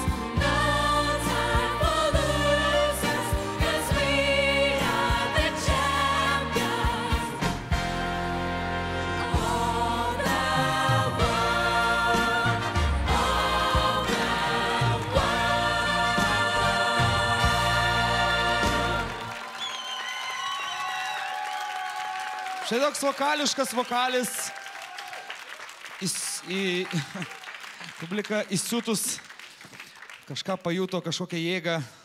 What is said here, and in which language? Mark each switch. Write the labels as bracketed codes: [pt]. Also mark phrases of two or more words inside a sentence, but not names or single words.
[en] No time for losers, 'cause we are the champions. All the world, all the world. [lt] Štai toks vokališkas vokalis į publiką įsiutus kažką pajuto, kažkokią jėgą.